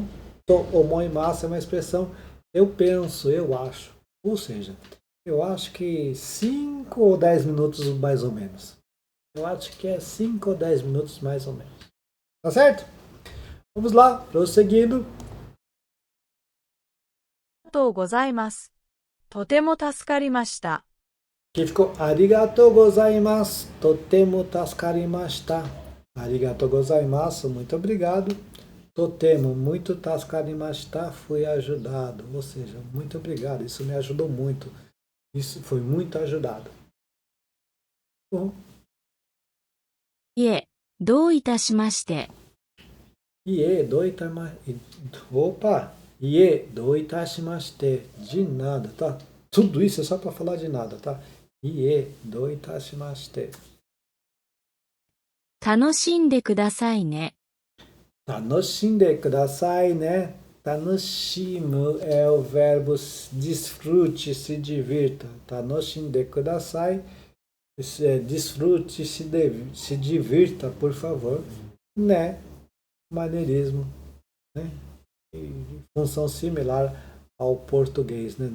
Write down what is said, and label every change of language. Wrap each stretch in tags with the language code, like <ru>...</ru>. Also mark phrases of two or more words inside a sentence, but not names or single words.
<ja>と思います</ja> <pt>é uma expressão eu penso, eu acho. Ou seja, eu acho que 5 ou 10 minutos mais ou menos. Eu acho que é 5 ou 10 minutos mais ou menos. Tá certo? Vamos lá, prosseguindo.</pt> <ja>ありがとうございます。とても助かりました。</ja> <pt>Aqui ficou</pt> <ja>ありがとうございます、とても助かりました. ありがとうございます,</ja> <pt>muito obrigado. Totemo, muito tascarimashita, fui ajudado. Ou seja, muito obrigado, isso me ajudou muito. Isso foi muito ajudado. Bom. いえ、どういたしまして。 Ie, opa!</pt> <ja>いえ、どういたしまして.</ja> <pt>De nada, tá? Tudo isso é só para falar de nada, tá?</pt> <ja>いえ、どういたしまして. 楽しんでくださいね。楽しんでください, né?</ja> <pt>Tanoshimu é o verbo desfrute, se divirta.</pt> <ja>楽しんでください,</ja> <pt>desfrute, se divirta, por favor. Né? Maneirismo, né? E função similar ao português, né?</pt>